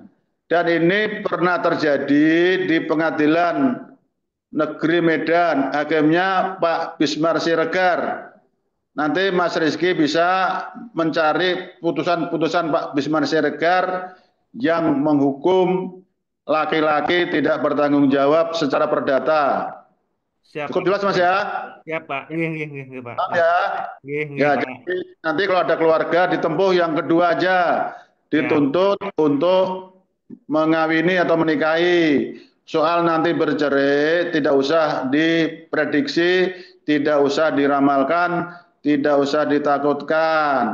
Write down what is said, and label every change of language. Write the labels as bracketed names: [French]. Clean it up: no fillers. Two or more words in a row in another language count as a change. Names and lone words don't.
[Indonesian] Dan ini pernah terjadi di pengadilan negeri Medan, hakimnya Pak Bismar Siregar. Nanti Mas Rizky bisa mencari putusan-putusan Pak Bismar Siregar yang menghukum laki-laki tidak bertanggung jawab secara perdata. Siap Cukup Pak. jelas Mas ya? Siap Pak. [Javanese] Nggih, nggih, nggih, nggih, Pak. [Indonesian] Paham Nggih. ya? [Javanese] Nggih, nggih, [Indonesian] Ya, Pak. jadi nanti kalau ada keluarga ditempuh yang kedua aja, Siap. dituntut untuk mengawini atau menikahi. Soal nanti bercerai tidak usah diprediksi, tidak usah diramalkan, tidak usah ditakutkan.